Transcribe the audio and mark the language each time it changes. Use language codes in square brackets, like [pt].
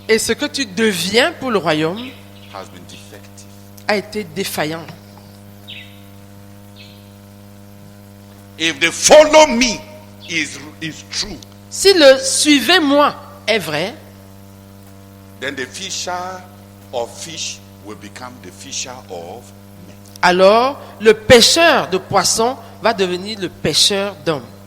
[fr] et ce que tu deviens pour le royaume [en] has been defective. [fr] a été défaillant. [en] If the follow me is true, [fr] Si le suivez-moi est vrai, [en] then the fisher of fish will become the fisher of men. [fr] alors le pêcheur de poissons va devenir le pêcheur d'hommes.